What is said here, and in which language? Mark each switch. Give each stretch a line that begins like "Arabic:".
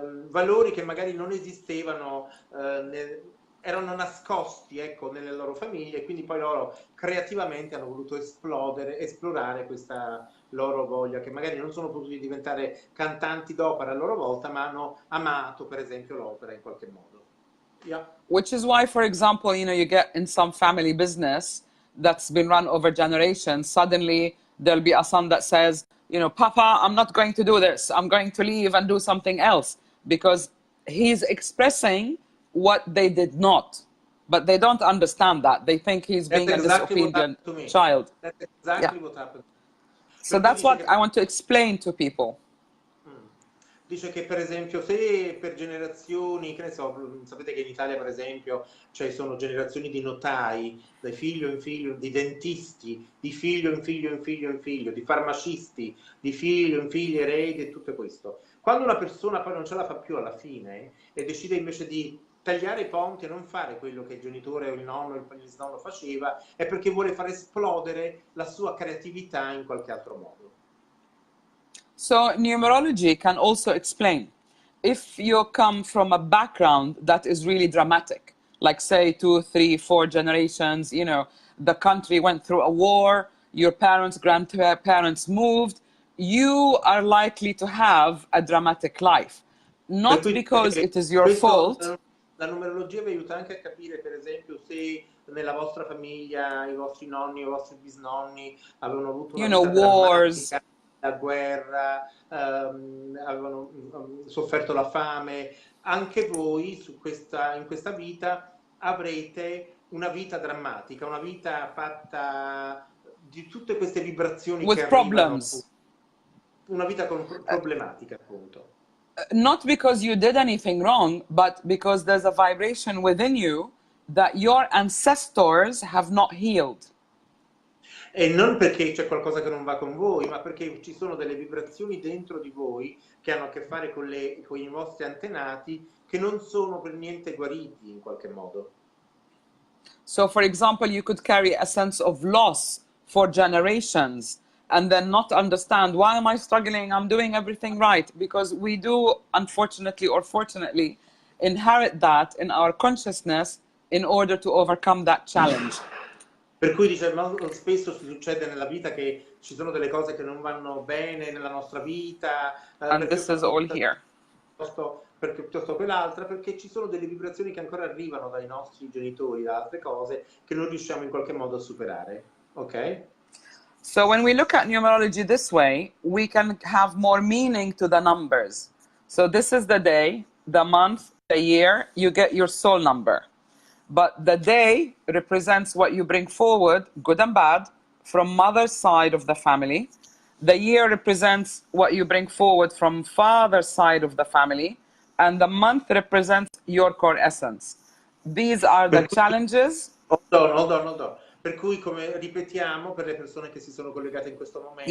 Italian: valori che magari non esistevano, erano nascosti, ecco, nelle loro famiglie, e quindi poi loro creativamente hanno voluto esplorare questa loro voglia, che magari non sono potuti diventare cantanti d'opera a loro volta, ma hanno amato per esempio l'opera in qualche modo. Yeah.
English: Which is why, for example, you get in some family business that's been run over generations, suddenly there'll be a son that says, Papa, I'm not going to do this. I'm going to leave and do something else, because he's expressing what they did not. But they don't understand that. They think he's being a disobedient child. That's exactly what happened. So that's what I want to explain to people.
Italian: Dice che per esempio se per generazioni, che ne so, sapete che in Italia per esempio sono generazioni di notai, da figlio in figlio, di dentisti, di figlio in figlio in figlio in figlio, di farmacisti, di figlio in figlio eredi e tutto questo. Quando una persona poi non ce la fa più alla fine e decide invece di tagliare i ponti e non fare quello che il genitore o il nonno o il bisnonno faceva, è perché vuole far esplodere la sua creatività in qualche altro modo.
English: So numerology can also explain if you come from a background that is really dramatic, like say 2, 3, 4 generations, the country went through a war, your parents, grandparents moved, you are likely to have a dramatic life. Not because it is your fault.
Italian: La numerologia vi aiuta anche a capire, per esempio, se nella vostra famiglia i vostri nonni o i vostri bisnonni avevano avuto una vita
English: wars,
Italian: drammatica, la guerra, avevano sofferto la fame. Anche voi in questa vita avrete una vita drammatica, una vita fatta di tutte queste vibrazioni
English: with
Italian: che
English: problems.
Italian: una vita problematica, appunto.
English: Not because you did anything wrong, but because there's a vibration within you that your ancestors have not healed.
Italian: E non perché c'è qualcosa che non va con voi, ma perché ci sono delle vibrazioni dentro di voi che hanno a che fare con i vostri antenati che non sono per niente guariti in qualche modo.
English: So, for example, you could carry a sense of loss for generations and then not understand, why am I struggling? I'm doing everything right. Because we do, unfortunately or fortunately, inherit that in our consciousness in order to overcome that challenge.
Italian: Per cui dice, spesso succede nella vita che ci sono delle cose che non vanno bene nella nostra vita,
English: And this is all here.
Italian: piuttosto quell'altra, perché ci sono delle vibrazioni che ancora arrivano dai nostri genitori, da altre cose, che non riusciamo in qualche modo a superare. Ok?
English: So when we look at numerology this way, we can have more meaning to the numbers. So this is the day, the month, the year, you get your soul number. But the day represents what you bring forward, good and bad, from mother's side of the family. The year represents what you bring forward from father's side of the family. And the month represents your core essence. These are the challenges. Hold on.
Italian: Per cui, come ripetiamo per le persone che si sono collegate in questo momento.